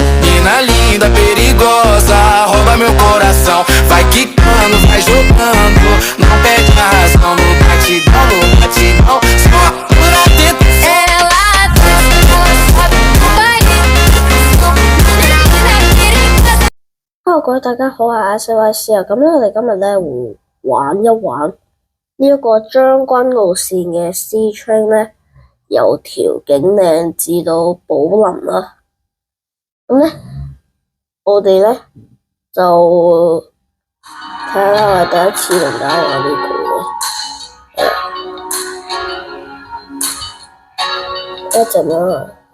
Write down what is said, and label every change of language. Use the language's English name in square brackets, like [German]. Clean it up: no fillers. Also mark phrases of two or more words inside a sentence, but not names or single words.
[Portuguese] Mina linda, perigosa, rouba meu coração. Vai quicando, vai jogando, não perde a razão. No batidão, só por tentação. Ela dança, ela sabe o baile. Menina querida. [Cantonese] Hello， 各位大家好，我係小慧師啊。咁我哋今日咧會玩一玩呢一個將軍澳線嘅 C train 咧，由調景嶺至到寶林啦。咁咧，我哋咧就睇下啦，我係第一次同大家玩呢個嘅，一陣啦。